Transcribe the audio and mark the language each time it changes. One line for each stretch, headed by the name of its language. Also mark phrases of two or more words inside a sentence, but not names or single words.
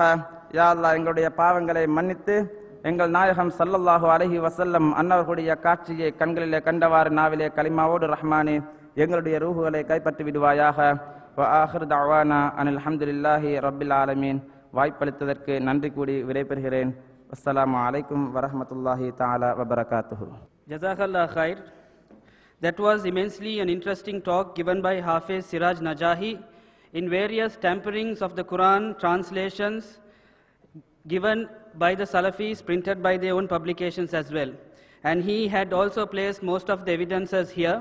Tamil: யா அல்லாஹ், எங்களுடைய பாவங்களை மன்னித்து எங்கள் நாயகம்
Arabic: صلى الله عليه وسلم
Tamil: அன்னவர்களுடைய காட்சியை கண்களிலே கண்டவாறு நாவிலே கலிமாவோடு ரஹ்மானே எங்களுடைய ரூஹுகளை கைப்பற்றி விடுவாயாக.
Arabic: وآخر دعوانا أن الحمد لله رب العالمين.
Tamil: வாய்ப்பளித்ததற்கு நன்றி கூடி விடைபெறுகிறேன்.
Arabic: السلام عليكم ورحمة الله تعالى وبركاته. جزاك الله خير.
English: That was immensely an interesting talk given by Hafiz Siraj Najahi in various tamperings of the Quran, translations given by the Salafis, printed by their own publications as well. And he had also placed most of the evidences here.